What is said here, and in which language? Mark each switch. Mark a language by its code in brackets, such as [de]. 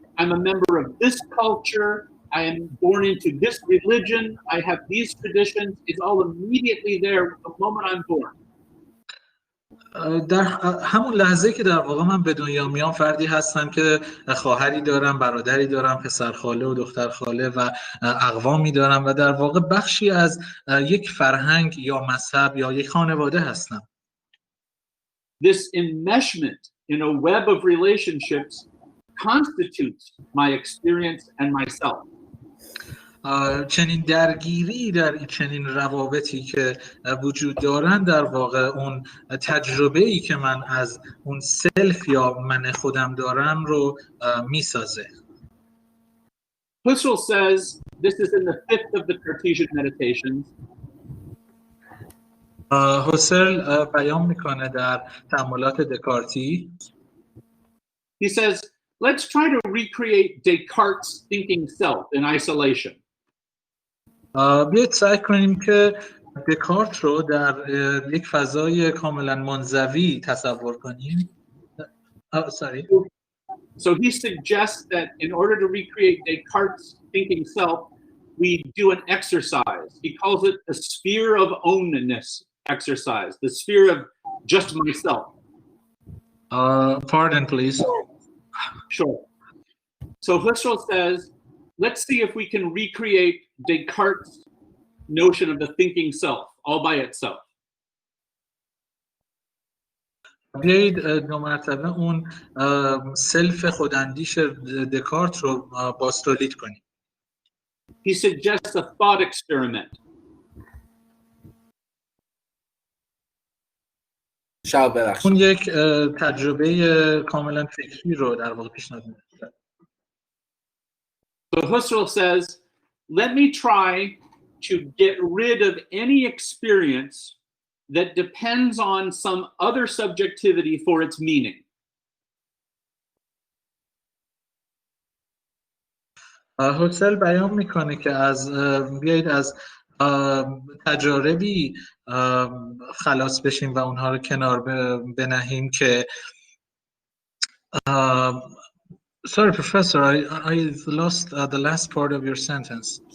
[en] I'm a member of this culture. I am born into this religion. I have these traditions. It's all immediately there the moment I'm born. [fa] در همون لحظه که در واقع من به دنیا میام فردی هستم که خواهری دارم، برادری دارم، پسرخاله و دخترخاله و اقوامی دارم و در واقع بخشی از یک فرهنگ یا مذهب یا یک خانواده هستم. [en] This enmeshment in a web of relationships constitutes my experience and myself. [fa] چنین درگیری در چنین روابطی که وجود دارن در واقع اون تجربه‌ای که من از اون سلف یا من خودم دارم رو میسازه. [en] Husserl says, this is in the fifth of the Cartesian meditations. [fa] هوسرل بیان میکنه در تأملات دکارتی. [en] He says, let's try to recreate Descartes' thinking self in isolation. [fa] بیایید سعی کنیم که دکارت رو در یک فضای کاملا منزوی تصور کنیم. [en] So he suggests that in order to recreate Descartes' thinking self, we do an exercise. He calls it the sphere of ownness exercise, the sphere of just myself. Pardon, please. Sure. So Husserl says, let's see if we can recreate Descartes' notion of the thinking self all by itself. [fa] بیایید دو مرتبه اون سلف خوداندیش دکارت رو باستولید کنیم. [en] He suggests a thought experiment. [fa] اون یک تجربه کاملا فکری رو در واقع پیشنهاد میده. [en] So Husserl says, let me try to get rid of any experience that depends on some other subjectivity for its meaning. [fa] هوسرل بیان میکنه که بیایید از تجاربی خلاص بشیم و اونها رو کنار بنهیم که [en] Sorry, Professor, I lost the last part of your sentence.